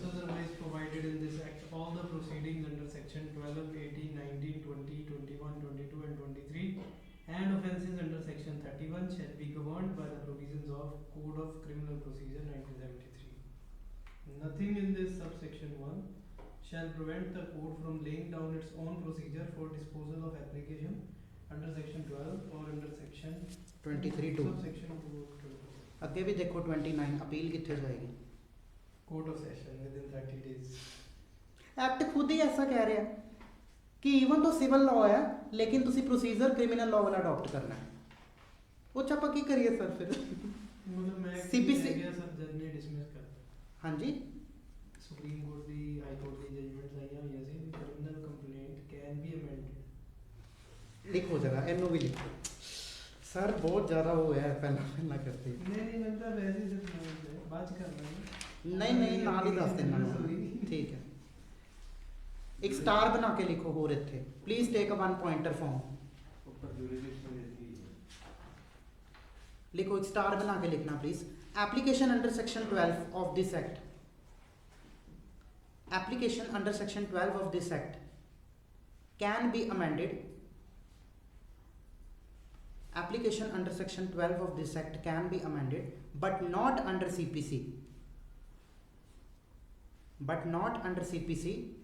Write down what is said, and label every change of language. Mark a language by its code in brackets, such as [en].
[en] Otherwise provided in this act, all the proceedings under section 12, 18, 19, 20, 21, 22 and 23 and offences under section 31 shall be governed by the provisions of Code of Criminal Procedure 1973. Nothing in this subsection 1 shall prevent the court from laying down its own procedure for disposal of application under section 12 or under section 23 2 subsection 2 of 12. [pa] ਅੱਗੇ ਵੀ ਦੇਖੋ 29 [hi] appeal कितने जाएगी। [en] Court of session within 30 days. [hi] Act खुद ही ऐसा कह रहा है कि [pa] ਈਵਨ ਤੋਂ ਸਿਵਲ ਲਾਅ ਹੈ ਲੇਕਿਨ ਤੁਸੀਂ ਪ੍ਰੋਸੀਜਰ ਕ੍ਰਿਮੀਨਲ ਲਾਅ ਵਾਲਾ ਅਡਾਪਟ ਕਰਨਾ ਹੈ। ਉਹ 'ਚ ਆਪਾਂ ਕੀ ਕਰੀਏ ਸਰ ਫਿਰ। ਮਤਲਬ ਮੈਂ [en] CPC [pa] ਗਿਆ ਸਰ ਜੱਜ ਨੇ ਡਿਸਮਿਸ ਕਰਤਾ। ਹਾਂਜੀ, ਸੁਪਰੀਮ ਕੋਰਟ ਦੀ ਹਾਈ ਕੋਰਟ ਦੀ ਜਜਮੈਂਟਸ ਆਈਆਂ ਹੋਈਆਂ ਸੀ ਵੀ [en] Criminal complaint can be amended. [pa] ਲਿਖੋ ਜਰਾ ਇਹਨੂੰ ਵੀ ਲਿਖੋ ਸਰ, ਬਹੁਤ ਜ਼ਿਆਦਾ ਉਹ ਹੈ ਪਹਿਲਾਂ ਕਰਦੇ। ਨਹੀਂ ਮੈਂ ਤਾਂ ਵੈਸੇ ਹੀ ਸਿਰਫ ਬਾਅਦ ਚ ਕਰ ਲਾਂਗਾ। ਨਹੀਂ ਨਾਲ ਹੀ ਦੱਸ ਦੇਣਾ ਮੈਨੂੰ। ਠੀਕ ਹੈ, ਇੱਕ ਸਟਾਰ ਬਣਾ ਕੇ ਲਿਖੋ ਹੋਰ ਇੱਥੇ, [en] Please take a 1 pointer form. [pa] ਉੱਪਰ ਜੁਰਿਸਡਿਕਸ਼ਨ ਦਿੱਤੀ [hi] लिखो, एक स्टार बना के लिखना please. [en] Application under section 12 of this act, application under section 12 of this act can be amended, application under section 12 of this act can be amended but not under CPC, but not under CPC।